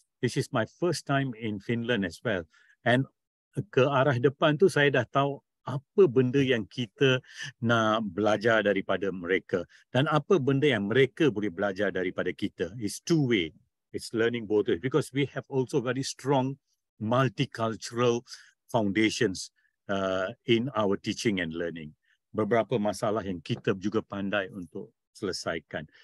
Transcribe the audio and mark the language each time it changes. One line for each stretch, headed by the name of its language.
English: This is my first time in Finland as well.
Malay: And ke arah depan tu saya dah tahu apa benda yang kita nak belajar daripada mereka dan apa benda yang mereka boleh belajar daripada kita.
English: It's two-way. It's learning both ways because we have also very strong multicultural foundations in our teaching and learning.
Malay: Beberapa masalah yang kita juga pandai untuk selesaikan.